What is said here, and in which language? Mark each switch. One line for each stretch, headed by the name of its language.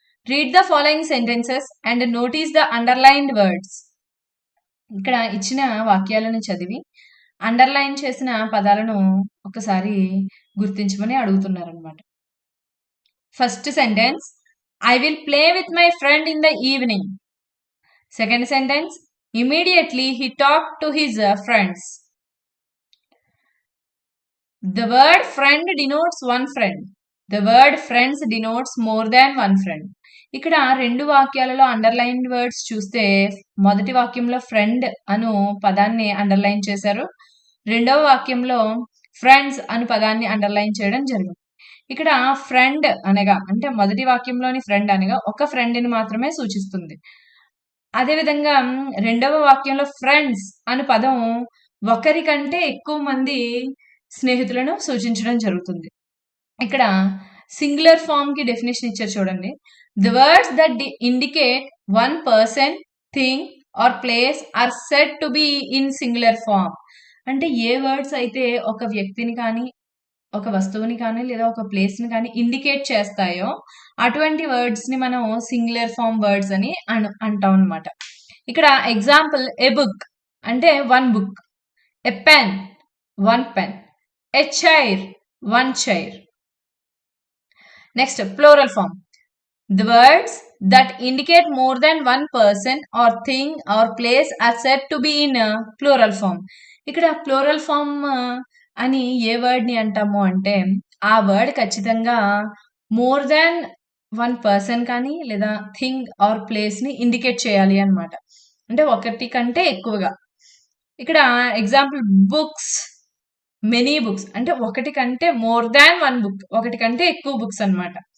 English: Read the following sentences and notice the underlined words.
Telugu: ఇక్కడ ఇచ్చిన వాక్యాలను చదివి అండర్లైన్ చేసిన పదాలను ఒకసారి గుర్తించమని అడుగుతున్నారనమాట.
English: First sentence, I will play with my friend in the evening. Second sentence, immediately he talked to his friends. The word friend denotes one friend. The word friends denotes more than one friend.
Telugu: ఇక్కడ రెండు వాక్యాలలో underline words చూస్తే మొదటి వాక్యంలో friend అను పదాన్ని underline చేశారు. రెండవ వాక్యంలో friends అను పదాన్ని అండర్లైన్ చేయడం జరిగింది. ఇక్కడ ఫ్రెండ్ అనగా అంటే మొదటి వాక్యంలోని ఫ్రెండ్ అనగా ఒక ఫ్రెండ్ని మాత్రమే సూచిస్తుంది. అదేవిధంగా రెండవ వాక్యంలో ఫ్రెండ్స్ అను పదం ఒకరికంటే ఎక్కువ మంది స్నేహితులను సూచించడం జరుగుతుంది. ఇక్కడ సింగులర్ ఫామ్ కి డెఫినేషన్ ఇచ్చారు చూడండి.
English: The words that indicate one person, thing or place are said to be in singular form.
Telugu: అంటే ఏ వర్డ్స్ అయితే ఒక వ్యక్తిని కానీ ఒక వస్తువుని కానీ లేదా ఒక ప్లేస్ని కానీ ఇండికేట్ చేస్తాయో అటువంటి వర్డ్స్ని మనం సింగులర్ ఫామ్ వర్డ్స్ అని అంటాం అనమాట.
English: ఇక్కడ example a book అంటే one book, a pen one pen, a chair one chair. Next plural form. The words that indicate more than one person or thing or place are said to be in a plural form.
Telugu: ఇక్కడ plural form అని ఏ word ని అంటాము అంటే ఆ word ఖచ్చితంగా
English: more than one person
Telugu: కానీ లేదా thing or place ని ఇండికేట్ చేయాలి అన్నమాట. అంటే ఒకటి కంటే ఎక్కువగా. ఇక్కడ ఎగ్జాంపుల్ బుక్స్,
English: many books
Telugu: అంటే ఒకటి కంటే
English: more than one book,
Telugu: ఒకటి కంటే ఎక్కువ బుక్స్ అన్నమాట.